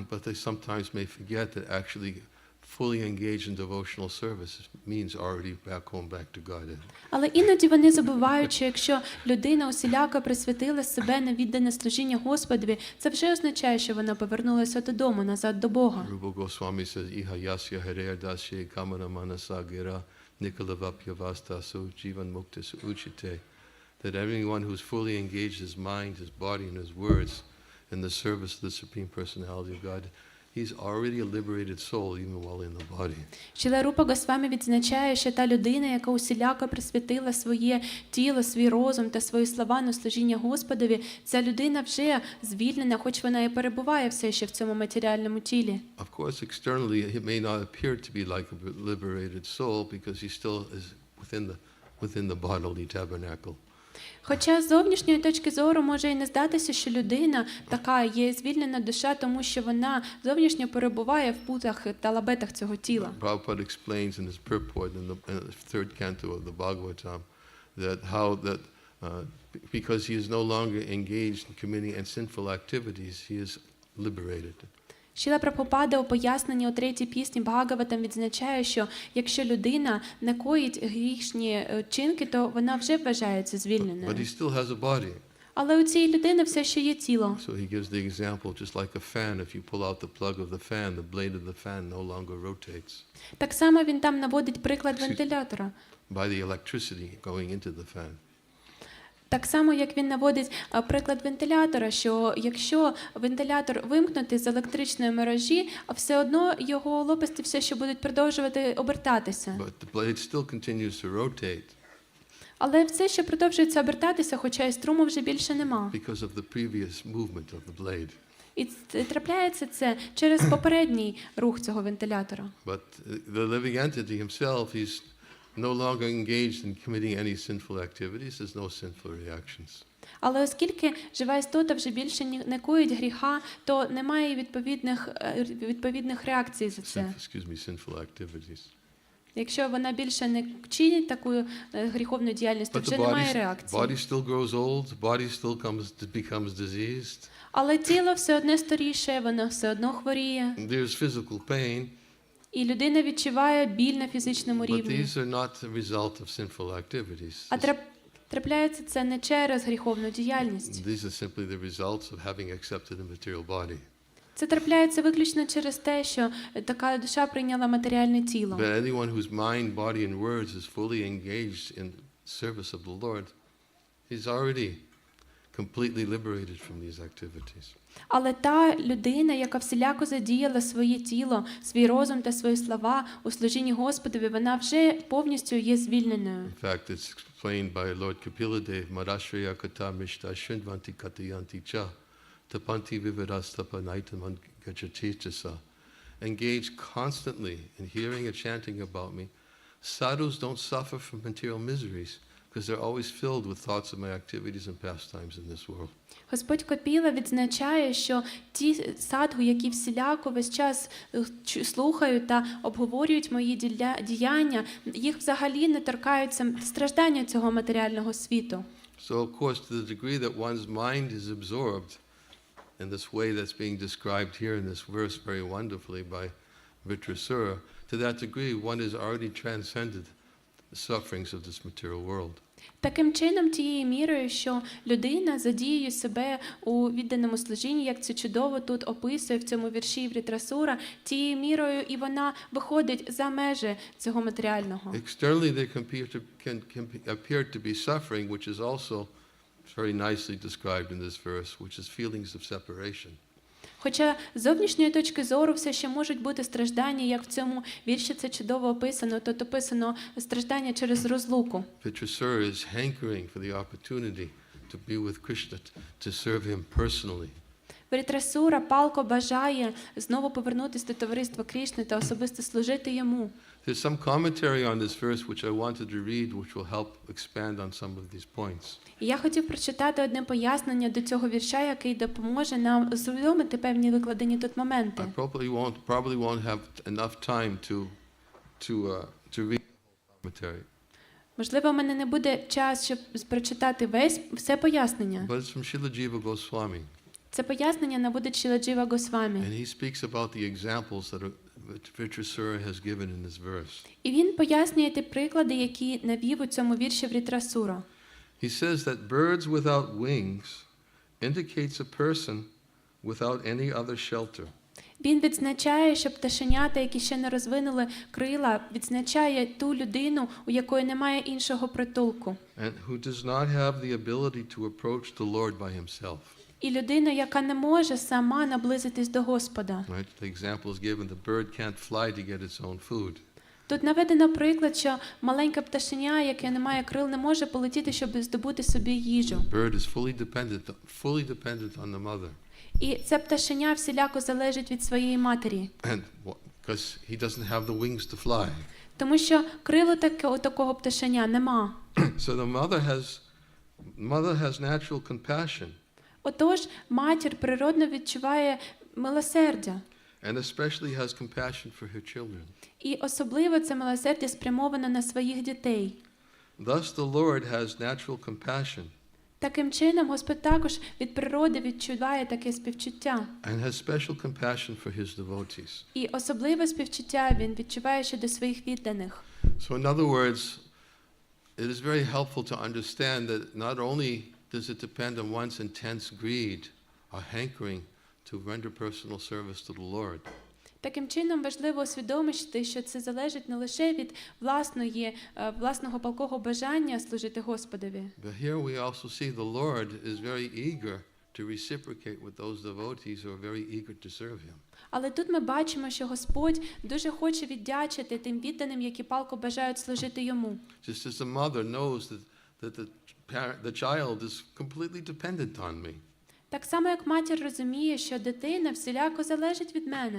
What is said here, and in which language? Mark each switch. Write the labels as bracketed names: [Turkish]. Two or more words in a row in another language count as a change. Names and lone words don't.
[English] But they sometimes may forget that actually fully engaged in devotional service means already back home, back to Godhead. [Ukrainian] Але іноді вони забувають, що якщо людина усіляко присвятила себе на віддане служіння Господові, це вже означає, що вона повернулася додому, назад до Бога. [English] Rupa Goswami says, [Sanskrit] इहा यस्य हरेर् दास्ये कमना मनसा गिरा निकलवप्य वस्तसु जीवन् मुक्तिस् उचिते [English] that everyone who's fully engaged his mind, his body, and his words in the service of the Supreme Personality of God, he's already a liberated soul even while in the body. [Ukrainian] Шрила Рупа Госвамі відзначає, що та людина, яка усіляко присвятила своє тіло, свій розум та свої слова на служіння Господові, ця людина вже звільнена, хоч вона і перебуває все ще в цьому матеріальному тілі. [English] Of course, externally, it may not appear to be like a liberated soul because he still is within the bodily tabernacle. [Ukrainian] Хоча з зовнішньої точки зору може і не здатися, що людина така є звільнена душа, тому що вона зовнішньо перебуває в путах та лабетах цього тіла. [English] Prabhupada explains in his purport in the third canto of the Bhagavatam that because he is no longer engaged in committing sinful activities, he is liberated. [Ukrainian] Шрила Прабхупада у поясненні у третій пісні Бхагаватам відзначає, що якщо людина не коїть грішні вчинки, то вона вже вважається звільненою. [English] But he still has a body. [Ukrainian] Але у цієї людини все ще є тіло. [English] So he gives the example, just like a fan, if you pull out the plug of the fan, the blade of the fan no longer rotates. [Ukrainian] Так само він там наводить приклад вентилятора. [English] By the electricity going into the fan. [Ukrainian] Так само, як він наводить приклад вентилятора, що якщо вентилятор вимкнути з електричної мережі, все одно його лопасті все ще будуть продовжувати обертатися. [English] But the blade still continues to rotate. [Ukrainian] Але все ще продовжується обертатися, хоча і струму вже більше нема. [English] Because of the previous movement of the blade. [Ukrainian] І трапляється це через попередній рух цього вентилятора. [English] But the living entity himself, he's no longer engaged in committing any sinful activities, there's no sinful reactions. [Ukrainian] Але оскільки жива істота вже більше не коїть гріха, то немає відповідних реакцій за це. [English] Sinful activities. [Ukrainian] Якщо вона більше не чинить таку гріховну діяльність, то вже немає реакції. [English] Body still grows old, body still becomes diseased. [Ukrainian] Але тіло все одно старіше, воно все одно хворіє. [English] There's physical pain. [Ukrainian] І людина відчуває біль на фізичному рівні. [English] But these are not the result of sinful activities. [Ukrainian] А трапляється це не через гріховну діяльність. [English] These are simply the results of having accepted a material body. [Ukrainian] Це трапляється виключно через те, що така душа прийняла матеріальне тіло. [English] But anyone whose mind, body, and words is fully engaged in service of the Lord, he's already completely liberated from these activities. [Ukrainian] Але та людина, яка всіляко задіяла своє тіло, свій розум та свої слова у служінні Господові, вона вже повністю є звільненою. [English] In fact, it's explained by Lord Kapila Dev, [Sanskrit] मराश्रय कत मिष्ट शुन्द्वन्ति कतयन्ति च तपन्ति विविरस्तप नैतम् गचतिचस. [English] Engage constantly in hearing and chanting about me. Sadhus don't suffer from material miseries, because they're always filled with thoughts of my activities and pastimes in this world. [Ukrainian] Господь Капіла відзначає, що ті садху, які всіляко весь час слухають та обговорюють мої діяння, їх взагалі не торкаються страждання цього матеріального світу. [English] So, of course, to the degree that one's mind is absorbed in this way that's being described here in this verse very wonderfully by Vitrasura, to that degree one is already transcended the sufferings of this material world. [Ukrainian] Таким чином, тією мірою, що людина задіює себе у відданому служінні, як це чудово тут описує в цьому вірші Вритрасура, тією мірою і вона виходить за межі цього матеріального. [English] Externally they can appear to be suffering, which is also very nicely described in this verse, which is feelings of separation. [Ukrainian] Хоча з зовнішньої точки зору все ще можуть бути страждання, як в цьому вірші це чудово описано, тут описано страждання через розлуку. [English] Vitrasura is hankering for the opportunity to be with Krishna, to serve him personally. [Ukrainian] Вритрасура палко бажає знову повернутися до товариства Крішни та особисто служити йому. [English] There's some commentary on this verse which I wanted to read, which will help expand on some of these points. [Ukrainian] І я хотів прочитати одне пояснення до цього вірша, який допоможе нам усвідомити певні викладені тут моменти. [English] I probably won't have enough time to read the commentary. [Ukrainian] Можливо, у мене не буде час, щоб прочитати все пояснення. [English] But it's from Srila Jiva Goswami. [Ukrainian] Це пояснення наводить Шрила Джива Госвамі. [English] And he speaks about the examples that Vitrasura has given in this verse. [Ukrainian] І він пояснює ті приклади, які навів у цьому вірші Вритрасура. [English] He says that birds without wings indicates a person without any other shelter. [Ukrainian] Він відзначає, що пташенята, які ще не розвинули крила, відзначає ту людину, у якої немає іншого притулку. [English] and who does not have the ability to approach the Lord by himself. [Ukrainian] І людина, яка не може сама наблизитись до Господа. [English] Right? The example is given, the bird can't fly to get its own food. [Ukrainian] Тут наведено приклад, що маленьке пташеня, яке не має крил, не може полетіти, щоб здобути собі їжу. [English] The bird is fully dependent on the mother. [Ukrainian] І це пташеня всіляко залежить від своєї матері. [English] And because he doesn't have the wings to fly. [Ukrainian] Тому що крилу у такого пташеня нема. [English] So the mother has natural compassion. [Ukrainian] Отож, матір природно відчуває милосердя. [English] And especially has compassion for her children. [Ukrainian] І особливо це милосердя спрямовано на своїх дітей. [English] Thus the Lord has natural compassion [Ukrainian] Таким чином, Господь також від природи відчуває таке співчуття. [English] and has special compassion for his devotees. [Ukrainian] І особливе співчуття він відчуває щодо своїх відданих. [English] So in other words, it is very helpful to understand that not only does it depend on one's intense greed or hankering to render personal service to the Lord, [Ukrainian] Таким чином, важливо усвідомити, що це залежить не лише від власного палкого бажання служити Господові. [English] but here we also see the Lord is very eager to reciprocate with those devotees who are very eager to serve him. [Ukrainian] Але тут ми бачимо, що Господь дуже хоче віддячити тим відданим, які палко бажають служити йому. [English] Just as the mother knows that the child is completely dependent on me. [Ukrainian] Так само, як матір розуміє, що дитина всіляко залежить від мене.